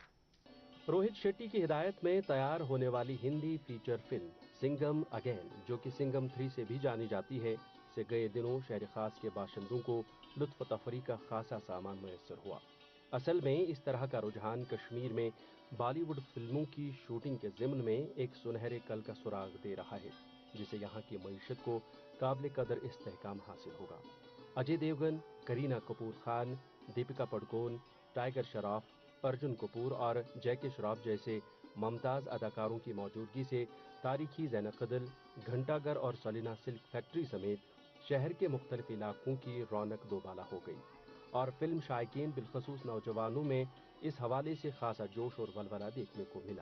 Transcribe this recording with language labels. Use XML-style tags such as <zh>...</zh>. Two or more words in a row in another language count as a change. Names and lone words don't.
<ur>روہت شیٹی کی ہدایت میں تیار ہونے والی ہندی فیچر فلم سنگم اگین، جو کہ سنگم 3 سے بھی جانی جاتی ہے، سے گئے دنوں شہر خاص کے باشندوں کو لطف و تفریح کا خاصا سامان میسر ہوا۔ اصل میں اس طرح کا رجحان کشمیر میں بالی ووڈ فلموں کی شوٹنگ کے ضمن میں ایک سنہرے کل کا سراغ دے رہا ہے، جسے یہاں کی معیشت کو قابل قدر استحکام حاصل ہوگا۔ اجے دیوگن، کرینہ کپور خان، دیپکا پڈکون، ٹائیگر شراف، ارجن کپور اور جیکی شراف جیسے ممتاز اداکاروں کی موجودگی سے تاریخی زینہ قدل، گھنٹا گھر اور سلینا سلک فیکٹری سمیت شہر کے مختلف علاقوں کی رونق دوبالا ہو گئی، اور فلم شائقین بالخصوص نوجوانوں میں اس حوالے سے خاصا جوش اور ولولہ دیکھنے کو ملا۔</ur>